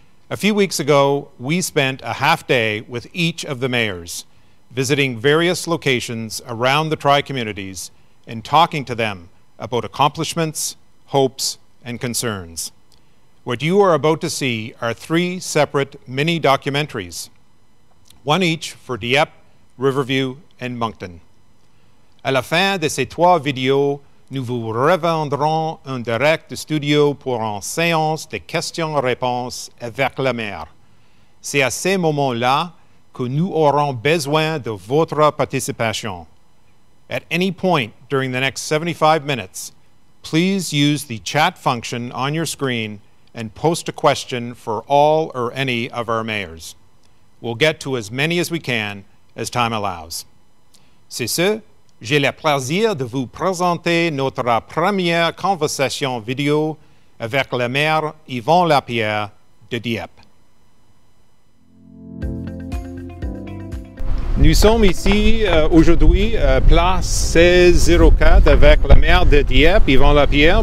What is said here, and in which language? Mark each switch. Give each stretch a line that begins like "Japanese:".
English: A few weeks ago, we spent a half day with each of the mayors, visiting various locations around the Tri-Communities and talking to them about accomplishments, hopes, and concerns. What you are about to see are 3 separate mini-documentaries, one each for Dieppe, Riverview, and Moncton.
French: À la fin de ces 3 vidéos, nous vous revendrons un direct studio pour une séance de questions-réponses avec la maire. C'est à ces moments-là que nous aurons besoin de votre participation.
English: At any point during the next 75 minutes, please use the chat function on your screen and post a question for all or any of our mayors. We'll get to as many as we can as time allows.
French: C'est ce, j'ai le plaisir de vous présenter notre première conversation vidéo avec le maire Yvon Lapierre de Dieppe. Nous sommes ici aujourd'hui, place 1604 avec le maire de Dieppe, Yvon Lapierre.